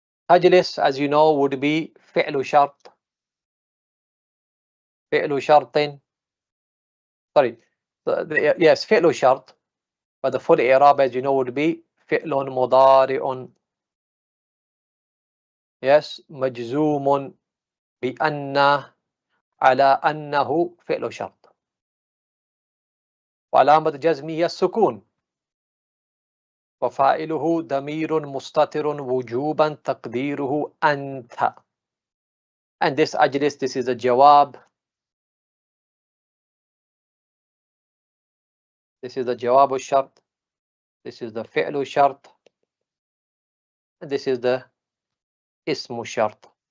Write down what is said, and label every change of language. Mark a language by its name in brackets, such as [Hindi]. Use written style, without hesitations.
[English] تجلس, as you know, would be فعل شرط. [Arabic] فعل شرط. [English] Sorry. Yes, [Arabic] فعل شرط. [English] But the full i'rab, as you know, would be فعل مضارع. [Arabic] Yes, مجزوم بأن على أنه فعل شرط. وعلامة جزمه السكون. وفاعله ضمير مستتر وجوبا تقديره أنت. [English] And this أجلس, this is the jawab. This is the jawab al-shart. This is the fi'l al-shart. And this is the ism al-shart.